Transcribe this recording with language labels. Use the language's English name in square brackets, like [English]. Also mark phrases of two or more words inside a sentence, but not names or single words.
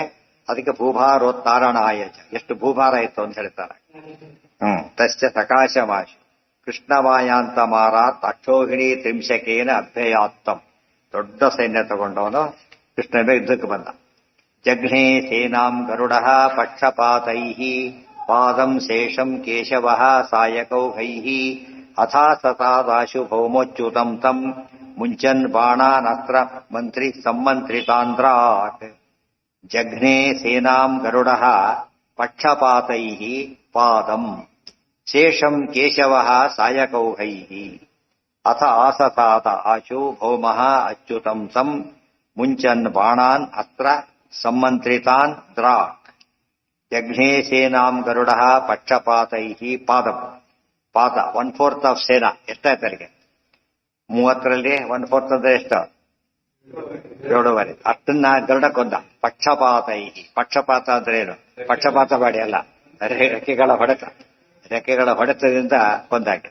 [Kannada] ಅದಕ್ಕೆ ಭೂಭಾರೋತ್ತಾರಣಾಯ, ಎಷ್ಟು ಭೂಭಾರ ಇತ್ತು ಅಂತ ಹೇಳ್ತಾರೆ. [Sanskrit] ತಸ್ಯ ಸಕಾಶಮಾಶು ಕೃಷ್ಣಮಾಯಾಂತ ಮಾರಾತ್ ಅಕ್ಷೋಹಿಣಿ ತ್ರಿಂಶಕೇನ ಅಭ್ಯಯಾತ್ತಂ. [Kannada] ದೊಡ್ಡ ಸೈನ್ಯ ತಗೊಂಡವನು ಕೃಷ್ಣ ಯುದ್ಧಕ್ಕೆ ಬಂದ. [Sanskrit] ಜಘ್ನೇ ಸೇನಾಂ ಗರುಡಃ ಪಕ್ಷಪಾತೈಃ ಪಾದಂ ಶೇಷಂ ಕೇಶವಃ ಸಾಯಕೌಘೈಃ ಅಥಾ ಸತಾದಾಶು ಭೌಮೋಚ್ಯುತಂ ತಂ ಮುಂಚನ್ ಬಾಣಾನಸ್ತ್ರ ಮಂತ್ರಿ ಸಮ್ಮಂತ್ರಿತಾಂದ್ರಾಟ್. ಜಘ್ನೇ ಸೇನಾಂ ಗರುಡಃ ಪಕ್ಷಪಾತೈಃ ಪಾದಂ ಶೇಷಂ ಕೇಶವಃ ಸಾಯಕೌಘೈಃ ಅಥ ಆಸಸಾತ ಆಶು ಭೌಮಃ ಅಚ್ಯುತಂ ತಂ ಮುಂಚನ್ ಬಾಣಾನ್ ಅಸ್ತ್ರ ಸಮ್ಮಂತ್ರಿತಾನ್ ದ್ರಾಕ್. ಜಘ್ನೇ ಸೇನಾಂ ಗರುಡಃ ಪಕ್ಷಪಾತೈಃ ಪಾದಂ. [Kannada] ಪಾದ 1/4 ಆಫ್ ಸೇನಾ. ಎಷ್ಟಾಯ್ತು ಅಲ್ಲಿಗೆ? 30ರಲ್ಲಿ 1/4 ಅಂದ್ರೆ ಎಷ್ಟು? 7.5. ಅಷ್ಟನ್ನ ಗರುಡಕ್ಕೊಂದ. ಪಕ್ಷಪಾತೈಹಿ, ಪಕ್ಷಪಾತ ಅಂದ್ರೆ ಏನು? ಪಕ್ಷಪಾತ ಮಾಡಿ ಅಲ್ಲ, ರೆಕ್ಕೆಗಳ ಹೊಡೆತದಿಂದ ಕೊಂದಾಕೆ.